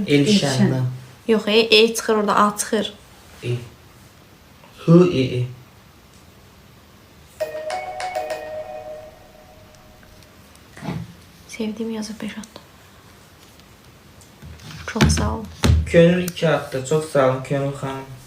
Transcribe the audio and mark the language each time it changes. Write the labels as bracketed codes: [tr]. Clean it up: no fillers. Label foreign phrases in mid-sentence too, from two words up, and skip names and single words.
[az] Elşenden. Yox, çıxır orada, A çıxır. [tr] İyi. Hı iyi. [az] Sevdiyim yazıb 5 atdı. Çox sağ ol. [tr] Gönül 2 attı. Çok sağ olun Gönül Hanım.